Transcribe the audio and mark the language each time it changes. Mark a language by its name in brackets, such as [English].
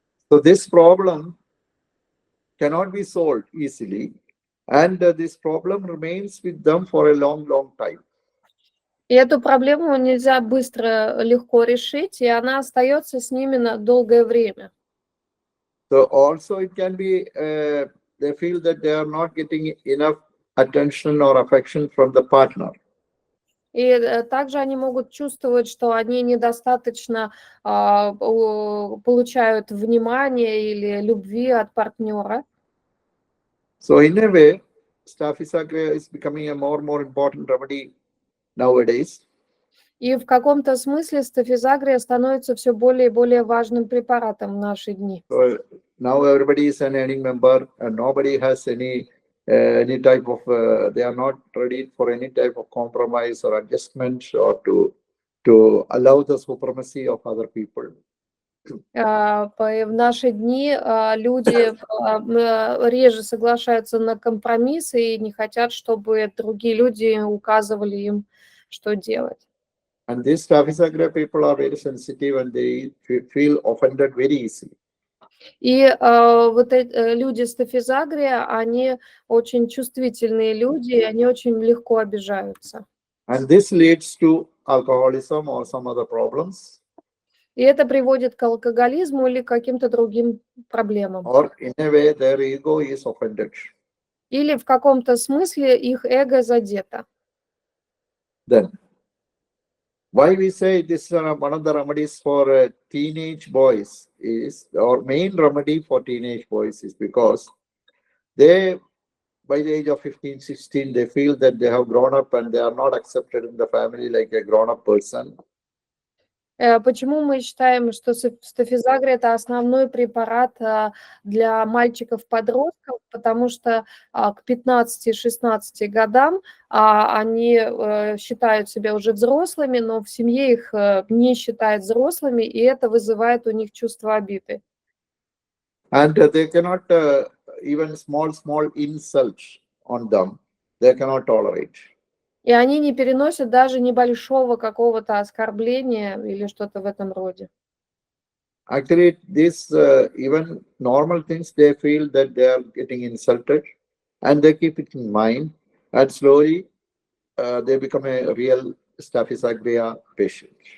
[English] So this problem cannot be solved easily. And this problem remains with them for a long time. [Russian] И эту проблему нельзя быстро, легко решить, и она остается с ними на долгое время. [English] So also it can be, they feel that they are not getting enough attention or affection from the partner. [Russian] И также они могут чувствовать, что они недостаточно получают внимания или любви от партнера. [English] So in a way, Staphysagria is becoming a more important remedy nowadays. [Russian] И в каком-то смысле стафизагрия становится все более и более важным препаратом в наши дни. [English] So now everybody is an earning member and nobody has any type of, they are not ready for any type of compromise or adjustment or to allow the supremacy of other people. [Russian] В наши дни люди реже соглашаются на компромиссы и не хотят, чтобы другие люди указывали им, что делать. [English] And these Staphysagria people are very sensitive and they feel offended very easily. [Russian] И вот люди стафизагрия, они очень чувствительные люди, и они очень легко обижаются. [English] And this leads to alcoholism or some other problems. [Russian] И это приводит к алкоголизму или к каким-то другим проблемам. [English] Or in a way their ego is offended. [Russian] Или в каком-то смысле их эго задето. [English] Then, why we say this one of the remedies for teenage boys is, our main remedy for teenage boys is because they, by the age of 15, 16, they feel that they have grown up and they are not accepted in the family like a grown-up person. [Russian] Почему мы считаем, что стафизагрия – это основной препарат для мальчиков-подростков? Потому что к 15-16 годам они считают себя уже взрослыми, но в семье их не считают взрослыми, и это вызывает у них чувство обиды. [English] And they cannot even small insults on them. They cannot tolerate. [Russian] И они не переносят даже небольшого какого-то оскорбления или что-то в этом роде. [English] Actually, these even normal things, they feel that they are getting insulted, and they keep it in mind, and slowly they become a real Staphysagria patient.